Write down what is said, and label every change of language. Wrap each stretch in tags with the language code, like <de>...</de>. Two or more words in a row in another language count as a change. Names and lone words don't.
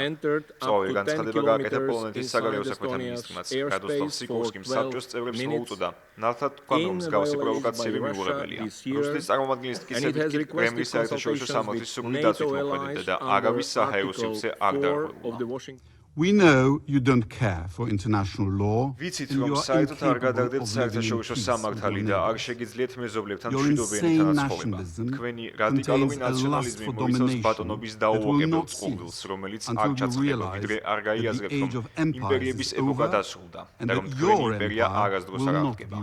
<ka>სწორი განცხადება გააკეთა პოლონეთის საგარეო საქმეთა მინისტრმაც. რადოსლავ სიკორსკიმ საბჭოს წევრებს მოუწოდა ნათლად თქვა, რომ მსგავსი პროვოკაციები მიუღებელია. რუსეთის წარმომადგენლის ტკიცებით კი კრემლის საერთაშორისო სამართლის სუპრემ დაცვით მოქმედებდა და არავის საჰაერო სივრცე არ დაარღვევა.</ka> <en>We know you don't care for international law.</en> <ka>ვიცით, რომ საერთოდ არ გადაგდეთ საერთაშორისო სამართალი და არ შეგიძლიათ მეზობლებთან მშვიდობიანი თანაცხოვრება. თქვენი რადიკალური ნაციონალიზმი მოიცავს ბატონობის დაუოკებელ წყურვილს, რომელიც არ ჩაცხება, ვიდრე არ გაიაზრებთ, რომ იმპერიების ეპოქა დასრულდა და რომ თქვენი იმპერია არასდროს არ აღდგება.</ka>